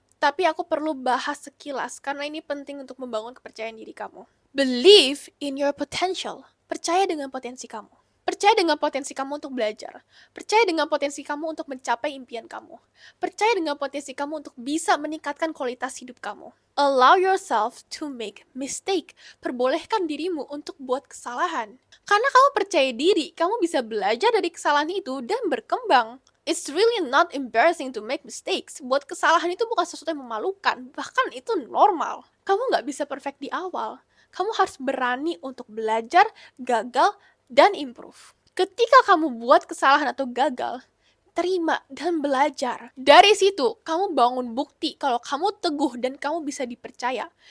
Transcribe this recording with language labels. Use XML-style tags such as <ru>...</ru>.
<id>Tapi aku perlu bahas sekilas karena ini penting untuk membangun kepercayaan diri kamu.</id> <en>Believe in your potential.</en> <id>Percaya dengan potensi kamu. Percaya dengan potensi kamu untuk belajar. Percaya dengan potensi kamu untuk mencapai impian kamu. Percaya dengan potensi kamu untuk bisa meningkatkan kualitas hidup kamu.</id> <en>Allow yourself to make mistake.</en> <id>Perbolehkan dirimu untuk buat kesalahan. Karena kamu percaya diri, kamu bisa belajar dari kesalahan itu dan berkembang.</id> <en>It's really not embarrassing to make mistakes.</en> <id>Buat kesalahan itu bukan sesuatu yang memalukan. Bahkan itu normal. Kamu nggak bisa perfect di awal. Kamu harus berani untuk belajar, gagal, dan improve. Ketika kamu buat kesalahan atau gagal, terima dan belajar. Dari situ, kamu bangun bukti kalau kamu teguh dan kamu bisa dipercaya.</id>